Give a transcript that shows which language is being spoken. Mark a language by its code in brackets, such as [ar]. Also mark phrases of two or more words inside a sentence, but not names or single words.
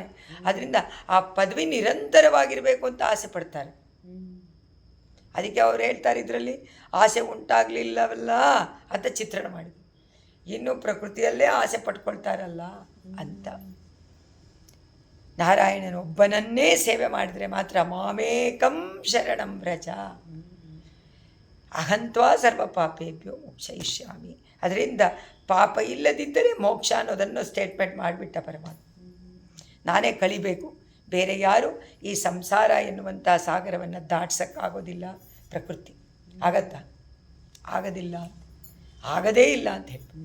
[kn] ಅದರಿಂದ ಆ ಪದವಿ ನಿರಂತರವಾಗಿರಬೇಕು ಅಂತ ಆಸೆ ಪಡ್ತಾರೆ. ಅದಕ್ಕೆ ಅವ್ರು ಹೇಳ್ತಾರೆ, ಇದರಲ್ಲಿ ಆಸೆ ಉಂಟಾಗಲಿಲ್ಲವಲ್ಲ ಅಂತ ಚಿತ್ರಣ ಮಾಡಿದ್ರು. ಇನ್ನೂ ಪ್ರಕೃತಿಯಲ್ಲೇ ಆಸೆ ಪಟ್ಕೊಳ್ತಾರಲ್ಲ ಅಂತ. ನಾರಾಯಣನೊಬ್ಬನನ್ನೇ ಸೇವೆ ಮಾಡಿದರೆ ಮಾತ್ರ [sa] ಮಾಮೇಕಂ ಶರಣಂ ವ್ರಜ ಅಹಂತ್ವಾ ಸರ್ವ ಪಾಪೇಭ್ಯೋ ಮೋಕ್ಷಯಿಷ್ಯಾಮಿ. [kn] ಅದರಿಂದ ಪಾಪ ಇಲ್ಲದಿದ್ದರೆ ಮೋಕ್ಷ ಅನ್ನೋದನ್ನು ಸ್ಟೇಟ್ಮೆಂಟ್ ಮಾಡಿಬಿಟ್ಟ ಪರಮಾತ್ಮ. ನಾನೇ ಕಳಿಬೇಕು, ಬೇರೆ ಯಾರು ಈ ಸಂಸಾರ ಎನ್ನುವಂಥ ಸಾಗರವನ್ನು ದಾಟ್ಸೋಕ್ಕಾಗೋದಿಲ್ಲ. ಪ್ರಕೃತಿ ಆಗತ್ತಾ? ಆಗೋದಿಲ್ಲ, ಆಗದೇ ಇಲ್ಲ ಅಂತ ಹೇಳ್ಬಿಟ್ಟು.